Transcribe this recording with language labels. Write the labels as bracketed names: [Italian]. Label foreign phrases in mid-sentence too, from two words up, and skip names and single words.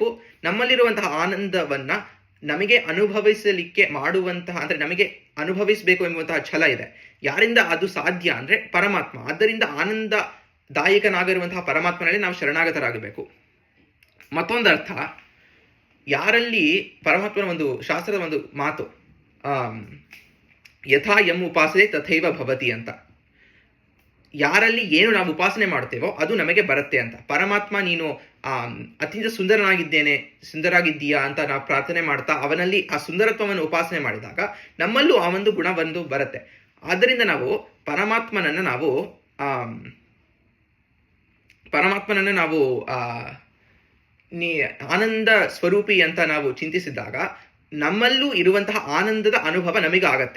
[Kannada] ನಮ್ಮಲ್ಲಿರುವಂತಹ ಆನಂದವನ್ನ ನಮಗೆ ಅನುಭವಿಸಲಿಕ್ಕೆ ಮಾಡುವಂತಹ, ಅಂದ್ರೆ ನಮಗೆ ಅನುಭವಿಸಬೇಕು ಎಂಬುವಂತಹ ಛಲ ಇದೆ. ಯಾರಿಂದ ಅದು ಸಾಧ್ಯ ಅಂದ್ರೆ ಪರಮಾತ್ಮ. ಆದ್ದರಿಂದ ಆನಂದದಾಯಕನಾಗಿರುವಂತಹ ಪರಮಾತ್ಮನಲ್ಲಿ ನಾವು ಶರಣಾಗತರಾಗಬೇಕು. ಮತ್ತೊಂದು ಅರ್ಥ, ಯಾರಲ್ಲಿ ಪರಮಾತ್ಮನ ಒಂದು ಶಾಸ್ತ್ರದ ಒಂದು ಮಾತು, [Sanskrit] ಯಥಾ ಯಂ ಉಪಾಸನೆ ತಥೈವ ಭವತಿ ಅಂತ. [Kannada] ಯಾರಲ್ಲಿ ಏನು ನಾವು ಉಪಾಸನೆ ಮಾಡ್ತೇವೋ ಅದು ನಮಗೆ ಬರುತ್ತೆ ಅಂತ. ಪರಮಾತ್ಮ ನೀನು ಅತ್ಯಂತ ಸುಂದರಾಗಿದ್ದೀಯಾ ಅಂತ ನಾವು ಪ್ರಾರ್ಥನೆ ಮಾಡ್ತಾ ಅವನಲ್ಲಿ ಆ ಸುಂದರತ್ವವನ್ನು ಉಪಾಸನೆ ಮಾಡಿದಾಗ ನಮ್ಮಲ್ಲೂ ಆ ಒಂದು ಗುಣ ಬಂದು ಬರುತ್ತೆ. ಆದ್ದರಿಂದ ನಾವು ಪರಮಾತ್ಮನನ್ನು ನಾವು ಆನಂದ ಸ್ವರೂಪಿ ಅಂತ ನಾವು ಚಿಂತಿಸಿದಾಗ ನಮ್ಮಲ್ಲೂ ಇರುವಂತಹ ಆನಂದದ ಅನುಭವ ನಮಗೆ ಆಗತ್ತೆ.